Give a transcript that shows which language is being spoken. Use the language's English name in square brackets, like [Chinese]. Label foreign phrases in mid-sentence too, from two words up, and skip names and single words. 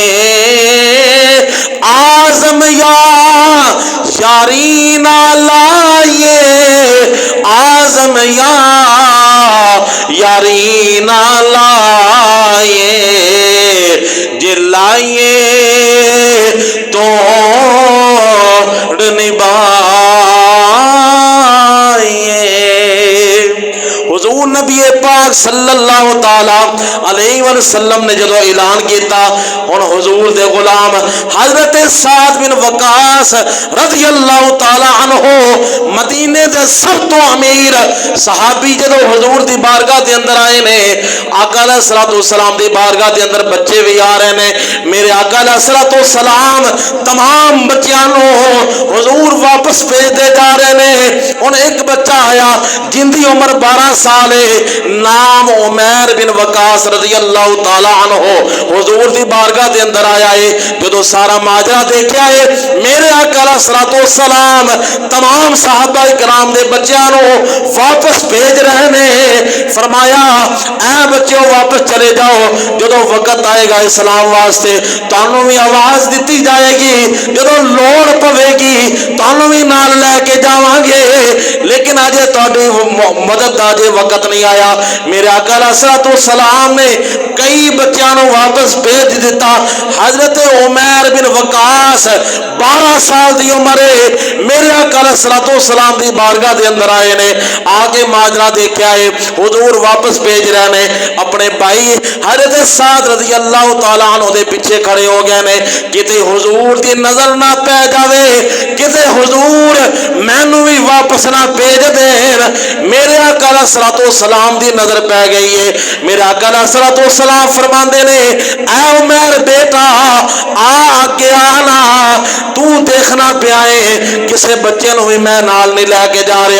[Punjabi] اعظم یا یاری نہ لائیے، اعظم یا یاری نہ لائیے، جے لائیے تو حضور نبی پاک [Arabic] صلى الله تعالى عليه وسلم [Punjabi] نے جدوں اعلان کیتا، ہن حضور دے غلام حضرت سعد بن وقاص [Arabic] رضي الله تعالى عنه [Punjabi] مدینے دے سب توں امیر صحابی جدوں حضور دی بارگاہ دے اندر آئے نے، آقا علیہ السلام دی بارگاہ دے اندر بچے بھی آ رہے نے. میرے آقا علیہ السلام تمام بچوں کو حضور واپس بھیجتے جا رہے نے. ہن اک بچہ آیا جیندی عمر 12 سال اے، ناں عمیر بن وقاص [Arabic] رضي الله تعالى عنه [Punjabi] حضور دی بارگاہ دے اندر آیا اے. جدوں سارا ماجرا دیکھا اے، میرے آقا علیہ السلام تمام صحابہ کرام دے بچوں کو واپس بھیج رہے نے. فرمایا اے بچو واپس چلے جاؤ، جدوں وقت آئے گا اسلام واسطے تہانوں بھی آواز دتی جائے گی، جدوں لوڑ پوے گی تہانوں بھی نال لے کے جاواں گے، لیکن اجے تہاڈی مدد دا اجے وقت نہیں آیا. میرے آقا علیہ السلام نے کئی بچوں کو واپس بھیج دتا. حضرت عمیر بن وقاص 12 سال کی عمر اے، میرے آقا علیہ السلام کی بارگاہ کے اندر آئے نے. آ کے ماجرا دیکھا اے، حضور واپس بھیج رہے نے. اپنے بھائی حضرت سعد [Arabic] رضي الله تعالى عنه [Punjabi] دے پیچھے کھڑے ہو گئے نے، کتے حضور کی نظر نہ پے جاوے، کتے حضور مینوں بھی واپس واپس نہ بھیج دین. میرے آقا [Arabic] عليه الصلاة والسلام [Punjabi] دی نظر پے گئی اے۔ میرے آقا [Arabic] عليه الصلاة والسلام [Punjabi] فرماندے نے، اے عمر بیٹا آ اگے آنا، توں ویکھنا پیا ایں کسے بچے نوں بھی میں نال نہیں لے کے جا رہا.